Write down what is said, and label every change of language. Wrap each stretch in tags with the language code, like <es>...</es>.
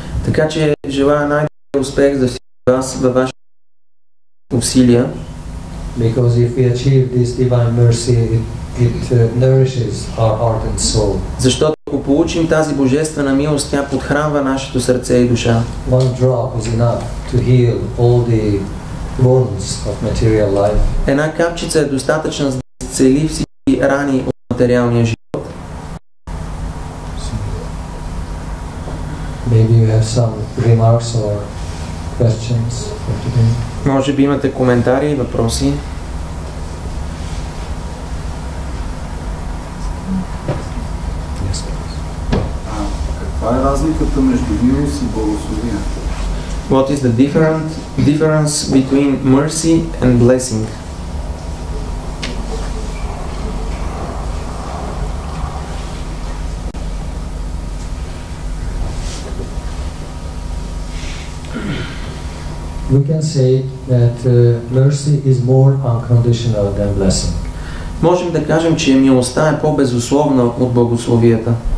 <bg>Така че желая най-добър успех за всички вас във вашите усилия.</bg> <en>Because if we achieve this divine mercy, it nourishes our heart and soul.</en> <bg>Защото ако получим тази божествена милост, тя подхранва нашето сърце и душа.</bg> <en>One drop is enough to heal all the wounds of material life.</en> <bg>Една капчица е достатъчна за да изцели всички рани от материалния живот.</bg> <en>Maybe you have some remarks or questions for today.</en> <bg>Може би имате коментари и въпроси. Каква е разликата между милост и благословие?</bg> <en>What is the difference between mercy and blessing? We can say that mercy is more unconditional than blessing.</en> <bg>Можем да кажем, че милостта е по-безусловна от благословията.</bg>